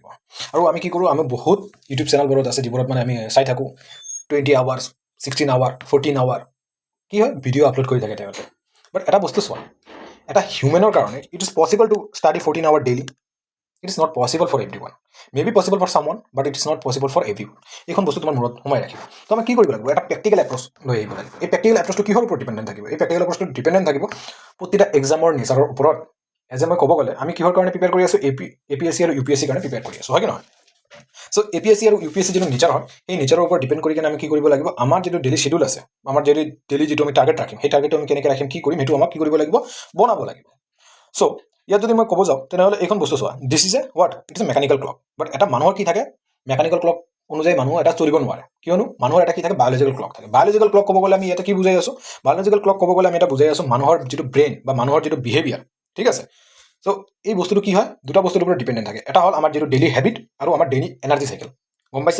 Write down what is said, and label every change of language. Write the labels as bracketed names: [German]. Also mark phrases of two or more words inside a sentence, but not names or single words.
[Assamese] আৰু আমি কি কৰোঁ, আমি বহুত ইউটিউব চেনেলবোৰত আছে যিবোৰত আমি চাই থাকোঁ 20 আৱাৰ্ছ, 16 আৱাৰ, 14 আৱাৰ, কি হয়, ভিডিঅ' আপলোড কৰি থাকে তেওঁলোকে। বাট এটা বস্তু চোৱা, এটা হিউমেনৰ কাৰণে [English] it is possible to study 14 hour daily. It is not possible for every one. May be possible for someone, But it is not possible for every one. [Assamese] এইখন বস্তু তোমাৰ মূৰত সোমাই ৰাখিব। তো আমি কি কৰিব লাগিব, এটা [English] practical approach [Assamese] লৈ আহিব লাগিব। এই [English] practical approach [Assamese] কিহৰ ওপৰত ডিপেণ্ডেণ্ট থাকিব? এই [English] practical approach [Assamese] ডিপেণ্ডেণ্ট থাকিব প্ৰতিটা এক্সামৰ নেচাৰৰ ওপৰত। [English] as a [Assamese] মই ক'ব গ'লে আমি কিহৰ কাৰণে প্ৰিপেয়াৰ কৰি আছোঁ, APSC আৰু UPSC কাৰণে প্ৰিপেয়াৰ কৰি আছোঁ, হয় কি নহয়? চ' APSC আৰু UPSC যিটো নেচাৰ হয়, সেই নেচাৰৰ ওপৰত ডিপেণ্ড কৰি কিনে আমি কি কৰিব লাগিব, আমাৰ যিটো [English] daily schedule [Assamese] আছে, আমাৰ ডেইলি যিটো আমি টাৰ্গেট ৰাখিম, সেই টাৰ্গেটটো আমি কেনেকৈ ৰাখিম, কি কৰিম, সেইটো আমাক কি কৰিব লাগিব, বনাব লাগিব। চ' ইয়াত যদি মই ক'ব যাওঁ, তেনেহ'লে এইখন বস্তু চোৱা, [English] this is a what, it is a mechanical clock. [Assamese] বাট এটা মানুহৰ কি থাকে, [English] mechanical clock [Assamese] অনুযায়ী মানুহ এটা চলিব নোৱাৰে। কিয়নো মানুহৰ এটা কি থাকে, [English] biological clock [Assamese] থাকে। [English] biological clock [Assamese] ক'ব গ'লে আমি ইয়াতে কি বুজাই আছোঁ, [English] biological clock [Assamese] ক'ব গ'লে আমি এটা বুজাই আছোঁ মানুহৰ যিটো ব্ৰেইন বা মানুহৰ যিটো বিহেভিয়াৰ, ঠিক আছে। চ' এই বস্তুটো কি হয়, দুটা বস্তুৰ ওপৰত ডিপেণ্ডেণ্ট থাকে। এটা হ'ল আমাৰ যিটো [English] daily habit [Assamese] আৰু আমাৰ [English] daily energy cycle, [Assamese] গম পাইছা?